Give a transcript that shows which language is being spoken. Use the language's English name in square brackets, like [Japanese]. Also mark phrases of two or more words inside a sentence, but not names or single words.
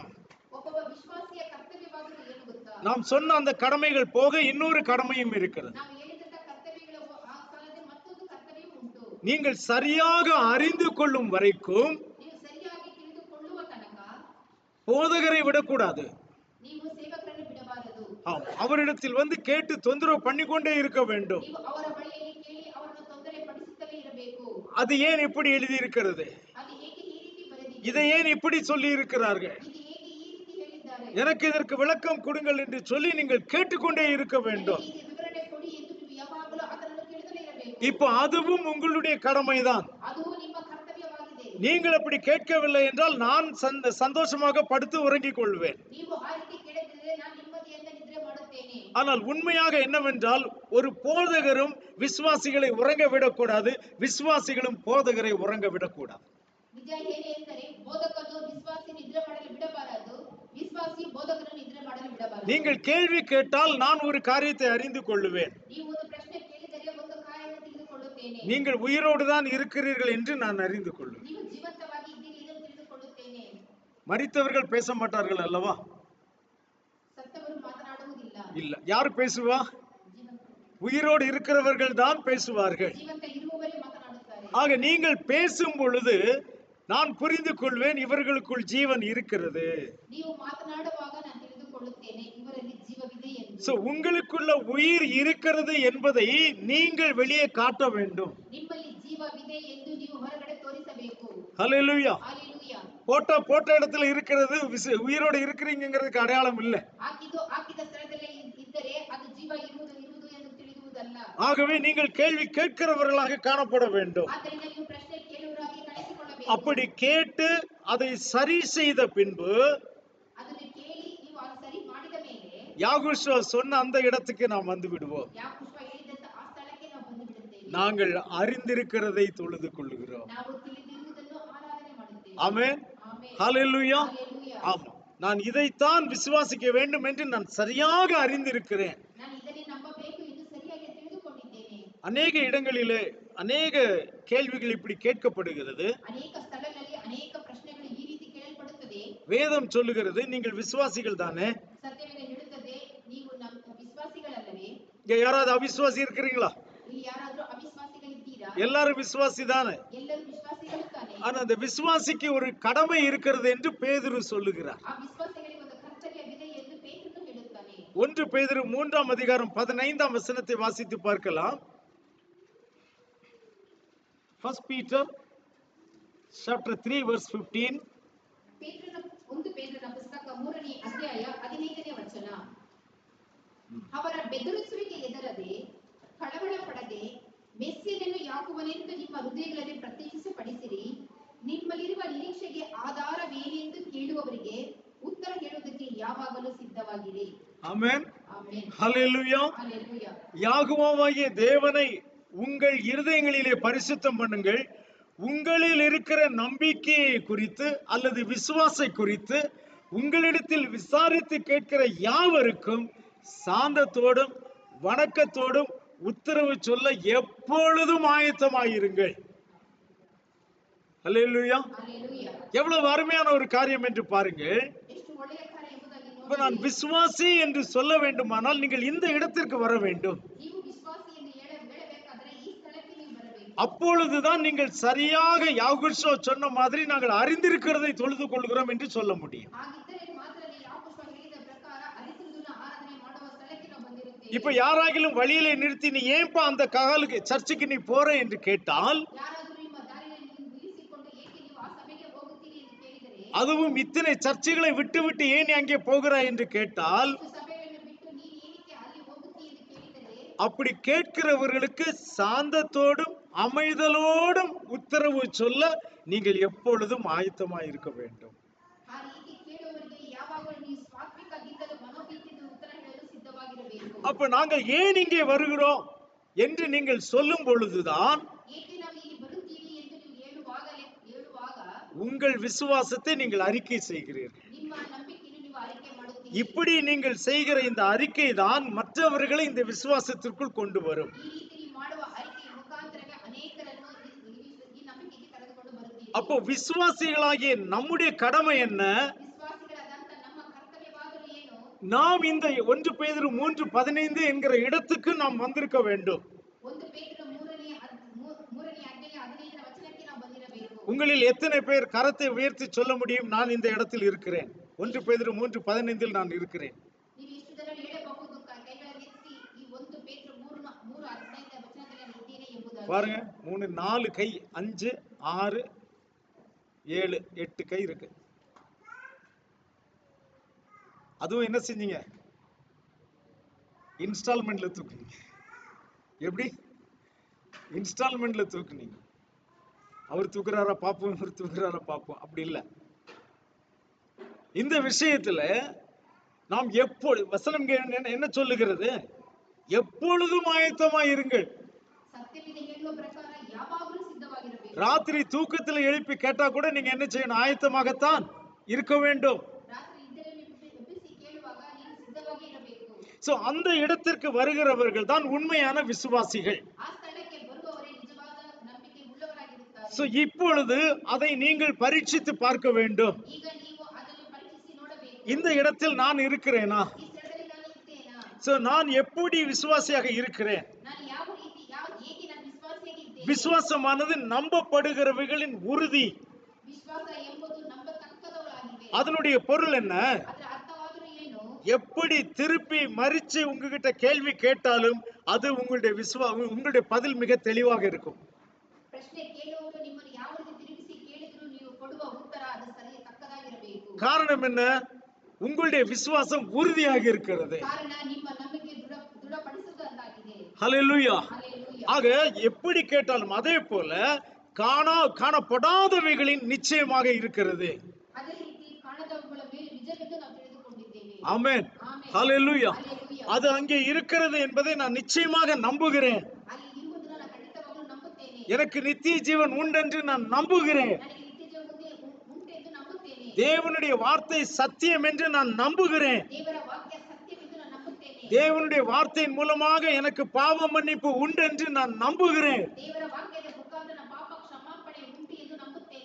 [Kannada] ಒಬ್ಬ ವಿಶ್ವಾಸಿಯ ಕರ್ತವ್ಯವಾಗುವುದು ಏನು ಗೊತ್ತಾ? [Tamil] நாம் சொன்ன அந்த கடமைகள் போக இன்னொரு கடமையும் இருக்கிறது. [Kannada] ನಾವು ಹೇಳಿದಂತ ಕರ್ತವ್ಯಗಳು ಆ ಕಾಲದಲ್ಲಿ ಮತ್ತೊಂದು ಕರ್ತವ್ಯ ಉಂಟು. [Tamil] நீங்கள் சரியாக அறிந்து கொள்ளும் வரைக்கும் [Kannada] ನೀವು ಸರಿಯಾಗಿ ತಿಳಿದುಕೊಳ್ಳುವ ತನಕ [Tamil] போதகரை விடக்கூடாது. [Kannada] ನೀವು ಸೇವಕರನ್ನು ಬಿಡಬಾರದು. [Tamil] அவரிடத்தில் வந்து கேட்டு தொந்தரவு பண்ணிக்கொண்டே இருக்க வேண்டும். [Kannada] ನೀವು ಅವರ ಬಳಿಯಲ್ಲಿ ಕೇಳಿ ಅವರನ್ನು ತೊಂದರೆ ಪಡಿಸುತ್ತಲೇ ಇರಬೇಕು. [Tamil] அது ஏன் இப்படி எழுதி இருக்கிறது? [Kannada] ಅದು ಏಕೆ ಈ ರೀತಿ ಬರೆದಿದೆ? [Tamil] இதை ஏன் இப்படி சொல்லி இருக்கிறார்கள்? [Kannada] ಇದು ಏಕೆ ಈ ರೀತಿ ಹೇಳಿದ್ದಾರೆ? [Tamil] எனக்கு இதற்கு விளக்கம் கொடுங்கள் என்று சொல்லி நீங்கள் கேட்டுக்கொண்டே இருக்க வேண்டும். [Kannada] ಇದಕ್ಕೆ ವಿವರಣೆ ಕೊಡಿ ಎಂದು ನೀವು ಯಾವಾಗಲೂ ಅದನ್ನು ಕೇಳುತ್ತಲೇ ಇರಬೇಕು. [Tamil] இப்போ அதுவும் உங்களுடைய கடமைதான். [Kannada] ಅದು ನಿಮ್ಮ ಕರ್ತವ್ಯವಾಗಿದೆ. [Tamil] நீங்கள் அப்படி கேட்கவில்லை என்றால் நான் சந்தோஷமாக படுத்து உறங்கிக் கொள்வேன். [Kannada] ನೀವು ಆ ರೀತಿ ಕೇಳಿದ್ರೆ ನಾನು ನೆಮ್ಮದಿಯಿಂದ ನಿದ್ರೆ ಮಾಡುತ್ತೇನೆ. ಮಾಡುತ್ತೇನೆ. [Tamil] ஆனால் உண்மையாக என்னவென்றால் ஒரு போதகரும் விசுவாசிகளை உறங்க விடக்கூடாது, விசுவாசிகளும் போதகரை உறங்க விடக்கூடாது. [Kannada] ನಿಜ ಏನು ಎಂದರೆ ಬೋಧಕನು ವಿಶ್ವಾಸಿ ನಿದ್ರೆ ಮಾಡಲು ಬಿಡಬಾರದು, ವಿಶ್ವಾಸಿ ಬೋಧಕರನ್ನು ನಿದ್ರೆ ಮಾಡಲು ಬಿಡಬಾರದು. [Tamil] நீங்கள் கேள்வி கேட்டால் நான் ஒரு காரியத்தை அறிந்து கொள்ளுவேன். [Kannada] ನೀವು ಒಂದು ಪ್ರಶ್ನೆ ಕೇಳಿದರೆ ಒಂದು ಕಾರ್ಯವನ್ನು ತಿಳಿದುಕೊಳ್ಳುತ್ತೇನೆ. [Tamil] நீங்கள் உயிரோடு தான் இருக்கிறீர்கள் என்று நான் அறிந்து கொள்ளுவேன். [Kannada] ನೀವು ಜೀವಂತವಾಗಿ ಇದ್ದೀರಿ ಎಂದು ತಿಳಿದುಕೊಳ್ಳುತ್ತೇನೆ. [Tamil] மரித்தவர்கள் பேச மாட்டார்கள் அல்லவா? [Kannada] ಸತ್ತವರು ಮಾತನಾಡುವುದಿಲ್ಲ. [Tamil] இல்ல. யார் பேசுவா? [Kannada] ಜೀವಂತ [Tamil] உயிரோடு இருக்கிறவர்கள் தான் பேசுவார்கள். [Kannada] ಜೀವಂತ ಇರುವವರೇ ಮಾತನಾಡುತ್ತಾರೆ. [Tamil] ஆக நீங்கள் பேசும் பொழுது நான் புரிந்து கொள்வேன் இவர்களுக்குள் ஜீவன் இருக்கிறது. [Kannada] ನೀವು ಮಾತನಾಡುವಾಗ ನಾನು ತಿಳಿದುಕೊಳ್ಳುತ್ತೇನೆ ಇವರಲ್ಲಿ ಜೀವವಿದೆ ಎಂದು. [Tamil] சோ உங்களுக்குள்ள உயிர் இருக்கிறது என்பதை நீங்கள் வெளியே காட்ட வேண்டும். [Kannada] ನಿಮ್ಮಲ್ಲಿ ಜೀವವಿದೆ ಎಂದು ನೀವು ಹೊರಗಡೆ ತೋರಿಸಬೇಕು. [Tamil] ஹல்லேலூயா. [Kannada] ಹಾಲೆಲೂಯಾ. [Tamil] போட்ட இடத்துல இருக்கிறது உயிரோடு இருக்கிறீங்கிறதுக்கு அடையாளம் இல்ல. [Kannada] ಹಾಕಿದ ಸ್ಥಳದಲ್ಲೇ ಇದ್ದರೆ ಅದು ಜೀವ ಇರುವುದು ಎಂದು ತಿಳಿಯುವುದಲ್ಲ. [Tamil] ஆகவே நீங்கள் கேள்வி கேட்கிறவர்களாக காணப்பட வேண்டும். [Kannada] ಆದ್ದರಿಂದ ನೀವು ಪ್ರಶ್ನೆ ಕೇಳುವವರಾಗಿ ಕಾಣಿಸಿಕೊಳ್ಳಬೇಕು. [Tamil] அப்படி கேட்டு அதை சரி செய்த பின்பு [Kannada] ಅದನ್ನು ಕೇಳಿ ನೀವು ಅದು ಸರಿ ಮಾಡಿದ ಮೇಲೆ [Tamil] யாகோஷுவா சொன்ன அந்த இடத்துக்கு நாம் வந்து விடுவோம். [Kannada] ಯಾಕೋಬ ಹೇಳಿದಂತ ಆ ಸ್ಥಳಕ್ಕೆ ನಾವು ಬಂದು ಬಿಡುತ್ತೇವೆ. [Tamil] நாங்கள் அறிந்திருக்கிறதை தொழுது கொள்ளுகிறோம். [Kannada] ನಾವು ತಿಳಿದಿರುವುದನ್ನು ಆರಾಧನೆ ಮಾಡುತ್ತೇವೆ. [Tamil] ஆமென். [Kannada] ಆಮೆನ್. [Tamil] ஹல்லேலூயா. [Kannada] ಹಾಲೆಲೂಯಾ. [Tamil] ஆமா, நான் இதைத்தான் விசுவாசிக்க வேண்டும் என்று நான் சரியாக அறிந்திருக்கிறேன். [Kannada] ನಾನು ಇದನ್ನೇ ನಂಬಬೇಕು ಎಂದು ಸರಿಯಾಗಿ ತಿಳಿದುಕೊಂಡಿದ್ದೇನೆ. [Tamil] அநேக இடங்களிலே அநேக கேள்விகள் இப்படி கேட்கப்படுகிறது. [Kannada] ಅನೇಕ ಸ್ಥಳಗಳಲ್ಲಿ ಅನೇಕ ಪ್ರಶ್ನೆಗಳು ಈ ರೀತಿ ಕೇಳಲ್ಪಡುತ್ತದೆ. [Tamil] வேதம் சொல்லுகிறது நீங்கள் விசுவாசிகள் தானே? [Kannada] ಸತ್ಯವೇದ ಹೇಳುತ್ತದೆ ನೀವು ನಮ್ಮ ವಿಶ್ವಾಸಿಗಳಲ್ಲವೇ? [Tamil] இங்க யாராவது அவிசுவாசி இருக்கிறீங்களா? [Kannada] ಇಲ್ಲಿ ಯಾರಾದರೂ ಅವಿಶ್ವಾಸಿಗಳಿದ್ದೀರಾ? [Tamil] எல்லாரும் விசுவாசி தானே? [Kannada] ಎಲ್ಲರೂ ವಿಶ್ವಾಸಿಗಳು ತಾನೆ. [Tamil] ஆனா அந்த விசுவாசிக்கு ஒரு கடமை இருக்கிறது என்று பேதுரு சொல்லுகிறார். [Kannada] ಆ ವಿಶ್ವಾಸಿಗಳಿಗೆ ಒಂದು ಕರ್ತವ್ಯವಿದೆ ಎಂದು ಪೇತ್ರನು ಹೇಳುತ್ತಾನೆ. [Tamil] 1 பேதுரு 3ஆம் அதிகாரம் 15ஆம் வசனத்தை வாசித்து பார்க்கலாம். [English] 1 Peter chapter 3 verse 15. [Kannada] ಪೇತ್ರನ ಪುಸ್ತಕ 3ನೇ ಅಧ್ಯಾಯ 15ನೇ ವಚನ. ಅವರ ಬೆದರಿಸುವಿಕೆ ಎದರದೆ ಕಳವಳ ಪಡದೆ ಮೆಸ್ಸಿಯನನ್ನು ಯಾಕುವನೆಂದು ನಿಮ್ಮ ಹೃದಯಗಳಲ್ಲಿ ಪ್ರತ್ಯೇಕಿಸಪಡಿಸಿರಿ. ನಿಮ್ಮಲ್ಲಿರುವ ನಿರೀಕ್ಷೆಗೆ ಆಧಾರವೇನೆಂದು ಕೇಳುವವರಿಗೆ ಉತ್ತರ ಹೇಳುವುದಕ್ಕೆ ಯಾವಾಗಲೂ ಸಿದ್ಧವಾಗಿರಿ. [Tamil] ஆமென். [Kannada] ಆಮೆನ್. [Tamil] ஹல்லேலூயா. ஹalleluya. யாகோவாகிய தேவனை உங்கள் இருதயங்களிலே பரிசுத்தம் பண்ணுங்கள். உங்களில் இருக்கிற நம்பிக்கையை குறித்து அல்லது விசுவாசை குறித்து உங்களிடத்தில் விசாரித்து கேட்கிற யாவருக்கும் சாந்தத்தோடும் வணக்கத்தோடும் உத்தரவு சொல்ல எப்பொழுதும் ஆயத்தமாயிருங்கள். ஹல்லேலூயா. ஹalleluya. எவ்வளவு அருமையான ஒரு காரியம் என்று பாருங்கள். [Kannada] ಎಷ್ಟು ಒಳ್ಳೆಯ ಕಾರ್ಯ ಎಂಬುದಾಗಿ [Tamil] இப்ப நான் [Kannada] ನೋಡಿ. [Tamil] விசுவாசி என்று சொல்ல வேண்டுமானால் நீங்கள் இந்த இடத்திற்கு வர வேண்டும். [Kannada] ನೀವು ವಿಶ್ವಾಸಿ ಎಂದು ಹೇಳಬೇಕಾದರೆ ಈ ಸ್ಥಳಕ್ಕೆ ನೀವು ಬರಬೇಕು. [Tamil] அப்பொழுதுதான் நீங்கள் சரியாக யாகோஷுவா சொன்ன மாதிரி நாங்கள் அறிந்திருக்கிறதை தொழுது கொள்கிறோம் என்று சொல்ல முடியும். [Kannada] ಹಾಗಿದ್ದರೆ ಮಾತ್ರ ಯಾಕೋಬ ಹೇಳಿದ ಪ್ರಕಾರ ಅರಿತಿರುವುದನ್ನು ಆರಾಧನೆ ಮಾಡುವ ಸ್ಥಳಕ್ಕೆ ನಾವು ಬಂದಿರುತ್ತೇವೆ. [Tamil] இப்ப யாராகிலும் வழியிலே நிறுத்தி நீ ஏன்பா அந்த ககாலுக்கு சர்ச்சுக்கு நீ போற என்று கேட்டால் [Kannada] ಯಾರಾದರೂ ನಿಮ್ಮ ದಾರಿಯಲ್ಲಿ ನಿಲ್ಲಿಸಿಕೊಂಡು ಏಕೆ ನೀವು ಆ ಸಭೆಗೆ ಹೋಗುತ್ತೀರಿ ಎಂದು ಕೇಳಿದರೆ, [Tamil] அதுவும் இத்தனை சர்ச்சுகளை விட்டு விட்டு ஏன் அங்கே போகிறாய் என்று கேட்டால் [Kannada] ಇಷ್ಟು ಸಭೆಗಳನ್ನು ಬಿಟ್ಟು ನೀನು ಏನಕ್ಕೆ ಅಲ್ಲಿ ಹೋಗುತ್ತೀ ಎಂದು ಕೇಳಿದರೆ, [Tamil] அப்படி கேட்கிறவர்களுக்கு சாந்தத்தோடும் அமைதலோடும் உத்தரவு சொல்ல நீங்கள் எப்பொழுதும் ஆயத்தமாய் இருக்க வேண்டும். [Kannada] ಆ ರೀತಿ ಕೇಳುವವರಿಗೆ ಯಾವಾಗಲೂ ನೀವು ಸಾತ್ವಿಕದಿಂದಲೂ ಮನೋಭೀತಿಯಿಂದ ಉತ್ತರ ಹೇಳಲು ಸಿದ್ಧವಾಗಿರಬೇಕು. [Tamil] அப்ப நாங்கள் ஏன் இங்கே வருகிறோம் என்று நீங்கள் சொல்லும் பொழுதுதான் [Kannada] ಏಕೆ ನಾವು ಇಲ್ಲಿ ಬರುತ್ತೀವಿ ಎಂದು ನೀವು ಹೇಳುವಾಗ [Tamil] உங்கள் விசுவாசத்தை நீங்கள் அறிக்கை செய்கிறீர்கள். [Kannada] ನಿಮ್ಮ ನಂಬಿಕೆಯನ್ನು ನೀವು ಆರಿಕೆ ಮಾಡುತ್ತೀರಿ. [Tamil] இப்படி நீங்கள் செய்கிற இந்த அறிக்கை தான் மற்றவர்களை இந்த விசுவாசத்திற்குள் கொண்டு வரும். [Kannada] ಈ ರೀತಿ ನೀವು ಮಾಡುವ ಅರಿಕೆಯ ಮುಖಾಂತರವೇ ಅನೇಕರನ್ನು ಈ ನಂಬಿಕೆಗೆ ಕರೆದುಕೊಂಡು ಬರುತ್ತೀರಿ. [Tamil] அப்போ விசுவாசிகளாகிய நம்முடைய கடமை என்ன? [Kannada] ವಿಶ್ವಾಸಿಗಳಾದಂತ ನಮ್ಮ ಕರ್ತವ್ಯವಾದರೂ ಏನು? [Tamil] நாம் இந்த 1 பேதுரு 3:15 என்கிற இடத்துக்கு நாம் வந்திருக்க வேண்டும். [Kannada] ಒಂದು ಪೇತ್ರನ ಮೂರನೇ ಅಧ್ಯಾಯ 15ನೇ ವಚನಕ್ಕೆ ನಾವು ಬಂದಿರಬೇಕು. [Tamil] உங்களில் எத்தனை பேர் கரத்தை உயர்த்தி சொல்ல முடியும் நான் இந்த இடத்தில் இருக்கிறேன்? 1 பேதுரு 3:15 நான் இருக்கிறேன். [Kannada] ನೀವು ಎಷ್ಟು ಜನ ಹೇಳಬಹುದು ಕೈಗಳನ್ನು ಎತ್ತಿ ಈ 1 ಪೇತ್ರ 3:15 ವಚನದಲ್ಲಿ ನಾನು ಇದ್ದೇನೆ ಎಂಬುದಾಗಿ. [Tamil] பாருங்க 3 4 கை 5 6 7 8 கை இருக்கு. அதுவும் என்ன செஞ்சீங்க? இன்ஸ்டால்மெண்ட்ல தூக்குனீங்க. எப்படி? இன்ஸ்டால்மெண்ட்ல தூக்குனீங்க. அவர் தூக்குறாரா பாப்போம், இவர் தூக்குறாரா பாப்போம், அப்படி இல்ல. இந்த விஷயத்துல நாம் எப்பொழுது வசனம் என்ன சொல்லுகிறது? எப்பொழுதும் ஆயத்தமாய் இருங்கள். [Kannada] ಸತ್ಯವಿದೆ ಹೇಳುವ ಪ್ರಕಾರ ಯಾವಾಗಲೂ ಸಿದ್ಧವಾಗಿರಬೇಕು. [Tamil] ராத்திரி தூக்கத்தில் எழுப்பி கேட்டா கூட நீங்க என்ன செய்யணும்? ஆயத்தமாகத்தான் இருக்க வேண்டும். [Kannada] ರಾತ್ರಿ ನಿದ್ರೆಯಲ್ಲಿ ಎಬ್ಬಿಸಿ ಕೇಳುವಾಗ ನೀನು ಸಿದ್ಧವಾಗಿ ಇರಬೇಕು. [Tamil] சோ அந்த இடத்திற்கு வருகிறவர்கள் தான் உண்மையான விசுவாசிகள். [Kannada] ಆ ಸ್ಥಳಕ್ಕೆ ಬರುವವರೇ ನಿಜವಾದ ನಂಬಿಕೆ ಉಳ್ಳವರಾಗಿರುತ್ತಾರೆ. [Tamil] சோ இப்பொழுது அதை நீங்கள் பரீட்சித்து பார்க்க வேண்டும். [Kannada] ಈಗ ನೀವು ಅದನ್ನು ಪರೀಕ್ಷಿಸಿ ನೋಡಬೇಕು. [Tamil] இந்த இடத்தில் நான் இருக்கிறேனா? [Kannada] ಈ ಸ್ಥಳದಲ್ಲಿ ನಾನು ಇದ್ದೇನಾ? [Tamil] சோ நான் எப்படி விசுவாசியாக இருக்கிறேன்? [Kannada] ನಾನು ಯಾವ ರೀತಿ ಹೇಗೆ ನಾನು ವಿಶ್ವಾಸಿಯಾಗಿ ಇದ್ದೇನೆ? [Tamil] விசுவாசமானது நம்பப்படுகிறவைகளின் உறுதி. [Kannada] ವಿಶ್ವಾಸ ಎಂಬುದು ನಂಬತಕ್ಕದವರಾಗಿವೆ. [Tamil] அதனுடைய பொருள் என்ன? [Kannada] ಅದರ ಅರ್ಥವಾದರೂ ಏನು? [Tamil] எப்படி திருப்பி மறிச்சு உங்ககிட்ட கேள்வி கேட்டாலும் அது உங்களுடைய பதில் மிக தெளிவாக இருக்கும். [Kannada] ಪ್ರಶ್ನೆ ಕೇಳುವವರು ನಿಮ್ಮನ್ನು ಯಾವ ರೀತಿ ತಿರುಗಿಸಿ ಕೇಳಿದ್ರು ನೀವು ಕೊಡುವ ಉತ್ತರ ಅದು ಸರಿ ತಕ್ಕದಾಗಿರಬೇಕು. [Tamil] காரணம் என்ன? உங்களுடைய விசுவாசம் உறுதியாக இருக்கிறது. [Kannada] ಕಾರಣ ನಿಮ್ಮ ನಂಬಿಕೆ ದೃಢಪಡಿಸುವುದಾಗಿದೆ. [Tamil] ஹல்லேலூயா. [Kannada] ಹಲ್ಲೆಲೂಯಾ. [Tamil] ஆக எப்படி கேட்டாலும் அதே போல காணப்படாதவைகளின் நிச்சயமாக இருக்கிறது. [Kannada] ಅದೇ ರೀತಿ ಕಾಣದವುಗಳ ಮೇಲೆ ನಿಜವೆಂದು ನಾವು ತಿಳಿದುಕೊಂಡಿದ್ದೇವೆ. [Tamil] ஆமென். [Kannada] ಆಮೆನ್. [Tamil] ஹல்லேலூயா. [Kannada] ಹಲ್ಲೆಲೂಯಾ. [Tamil] அது அங்கே இருக்கிறது என்பதை நான் நிச்சயமாக நம்புகிறேன். [Kannada] ಅಲ್ಲಿ ಇರುವುದನ್ನು ನಾನು ಖಂಡಿತವಾಗಲೂ ನಂಬುತ್ತೇನೆ. [Tamil] எனக்கு நித்திய ஜீவன் உண்டென்று நான் நம்புகிறேன். [Kannada] ನನಗೆ ನಿತ್ಯ ಜೀವ ಉಂಟೆಂದು ನಂಬುತ್ತೇನೆ. [Tamil] தேவனுடைய வார்த்தை சத்தியம் என்று நான் நம்புகிறேன். [Kannada] ದೇವರ ವಾಕ್ಯ ಸತ್ಯವೆಂದು ನಾನು ನಂಬುತ್ತೇನೆ. [Tamil] தேவனுடைய வார்த்தையின் மூலமாக எனக்கு பாவ மன்னிப்பு உண்டென்று நான் நம்புகிறேன். [Kannada] ದೇವರ ವಾಕ್ಯದ ಮುಖಾಂತರ ಪಾಪ ಕ್ಷಮಾಪಣೆ ಉಂಟು ಎಂದು ನಂಬುತ್ತೇನೆ.